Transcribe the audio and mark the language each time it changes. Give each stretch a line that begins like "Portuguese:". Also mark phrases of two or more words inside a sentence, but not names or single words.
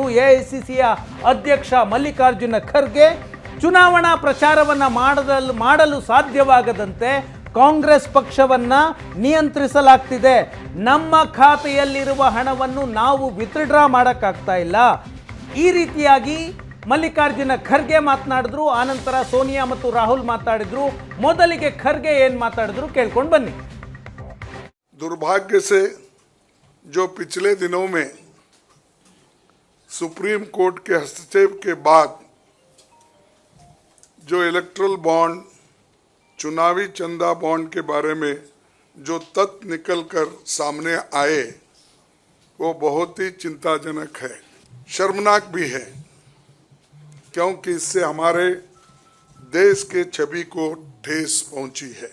Kannada: ಎಐಸಿಸಿಯ ಅಧ್ಯಕ್ಷ ಮಲ್ಲಿಕಾರ್ಜುನ ಖರ್ಗೆ, ಚುನಾವಣಾ ಪ್ರಚಾರವನ್ನ ಮಾಡಲು ಸಾಧ್ಯವಾಗದಂತೆ ಕಾಂಗ್ರೆಸ್ ಪಕ್ಷವನ್ನ ನಿಯಂತ್ರಿಸಲಾಗ್ತಿದೆ. ನಮ್ಮ ಖಾತೆಯಲ್ಲಿರುವ ಹಣವನ್ನು ನಾವು ವಿತ್ಡ್ರಾ ಮಾಡಕ್ಕಾಗ್ತಾ ಇಲ್ಲ. ಈ ರೀತಿಯಾಗಿ ಮಲ್ಲಿಕಾರ್ಜುನ ಖರ್ಗೆ ಮಾತನಾಡಿದ್ರು. ಆನಂತರ ಸೋನಿಯಾ ಮತ್ತು ರಾಹುಲ್ ಮಾತಾಡಿದ್ರು. ಮೊದಲಿಗೆ ಖರ್ಗೆ ಏನ್ ಮಾತಾಡಿದ್ರು ಕೇಳ್ಕೊಂಡು ಬನ್ನಿ.
Hindi: दुर्भाग्य से जो पिछले दिनों में सुप्रीम कोर्ट के हस्तक्षेप के बाद जो
English: electoral bond,
Hindi: चुनावी चंदा बॉन्ड के बारे में जो तथ्य निकलकर सामने आए वो बहुत ही चिंताजनक है, शर्मनाक भी है, क्योंकि इससे हमारे देश के छवि को ठेस पहुंची है।